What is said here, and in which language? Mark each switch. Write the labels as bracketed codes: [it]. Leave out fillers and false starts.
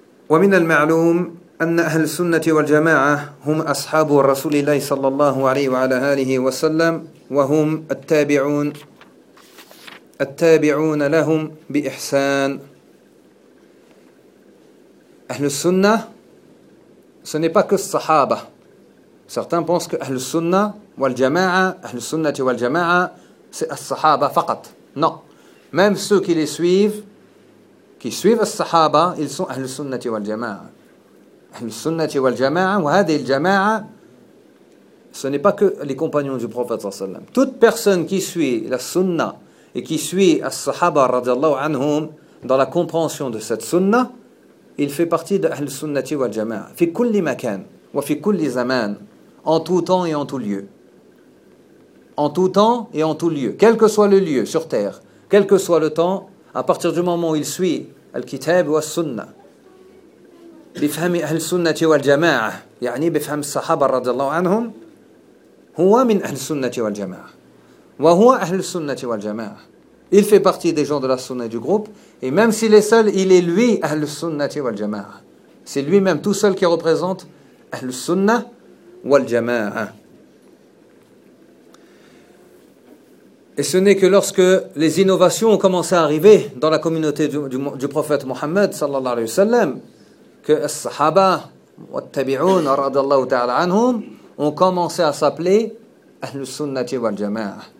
[ar] ومن المعلوم أن أهل السنة والجماعة هم أصحاب الرسول الله صلى الله عليه وعلى آله وسلم وهم التابعون التابعون لهم بإحسان. [fr] أهل السنة ce n'est pas que الصحابة. Certains pensent que [ar] أهل السنة والجماعة أهل السنة والجماعة c'est الصحابة فقط. [fr] Non. Même ceux qui les suivent qui suivent les sahaba, ils sont Ahl Sunnati wal Jama'a. Ahl Sunnati wal Jama'a, wa hadhihi al Jama'a, ce n'est pas que les compagnons du prophète sallallahu alayhi wa sallam. Toute personne qui suit la sunna et qui suit les sahaba radiallahu anhum dans la compréhension de cette sunna, il fait partie de Ahl Sunnati wal Jama'a. [ar] Fi kulli makan wa fi kulli zaman, [fr] en tout temps et en tout lieu. En tout temps et en tout lieu, quel que soit le lieu sur terre, quel que soit le temps. À partir du moment où il suit Al-Kitab ou Al-Sunna, [ar] بفهم أهل السنة والجماعة, يعني بفهم الصحابة رضي الله عنهم, هو من أهل السنة والجماعة. وهو أهل السنة والجماعة. [fr] Il fait partie des gens de la Sunna du groupe, et même s'il est seul, il est lui أهل السنة والجماعة. C'est lui-même tout seul qui représente أهل السنة والجماعة. Et ce n'est que lorsque les innovations ont commencé à arriver dans la communauté du prophète Mohammed, sallallahu alayhi wa sallam, que les sahaba, wa tabi'un, radallahu ta'ala anhum, ont commencé à s'appeler Ahlu Sunnati wal Jama'a.